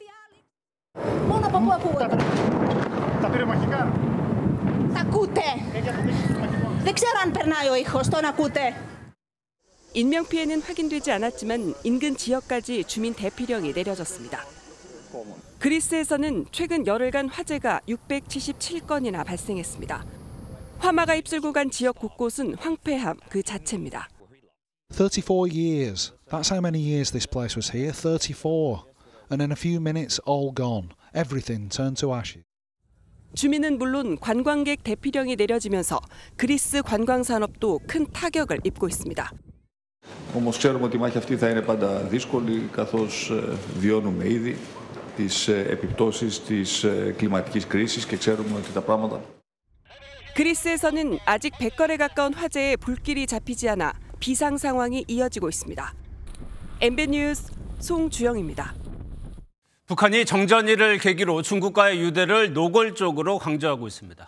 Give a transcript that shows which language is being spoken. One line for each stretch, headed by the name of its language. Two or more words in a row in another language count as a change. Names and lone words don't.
Korean: 인명피해는 확인되지 않았지만 인근 지역까지 주민 대피령이 내려졌습니다. 그리스에서는 최근 열흘간 화재가 677건이나 발생했습니다. 화마가 휩쓸고 간 지역 곳곳은 황폐함 그 자체입니다.
English: 34 years. That's how many years this place was here. 34. And in a few minutes, all gone. Everything turned to ashes.
Korean: 주민은 물론 관광객 대피령이 내려지면서 그리스 관광 산업도 큰 타격을 입고 있습니다.
Greek: Όμως ξέρουμε ότι η μάχη αυτή θα είναι πάντα δύσκολη, καθώς βιώνουμε ήδη τις επιπτώσεις της κλιματικής κρίσης και ξέρουμε ότι τα πράγματα...
Korean: 그리스에서는 아직 100건에 가까운 화재에 불길이 잡히지 않아 비상 상황이 이어지고 있습니다. MBN 뉴스 송주영입니다. 북한이 정전일을 계기로 중국과의 유대를 노골적으로 강조하고 있습니다.